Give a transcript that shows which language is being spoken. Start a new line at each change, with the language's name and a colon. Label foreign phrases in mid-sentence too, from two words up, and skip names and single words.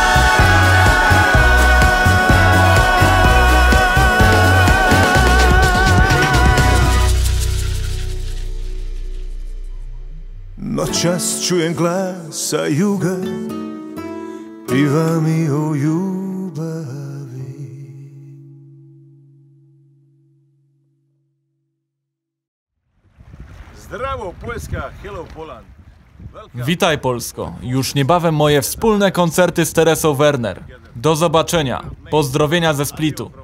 Croatian: Noćas čujem glasa juga, piva mi o ljubavi. Zdravo Polska,
English: hello Poland.
Polish: Witaj Polsko, już niebawem moje wspólne koncerty z Teresą Werner. Do zobaczenia, pozdrowienia ze Splitu.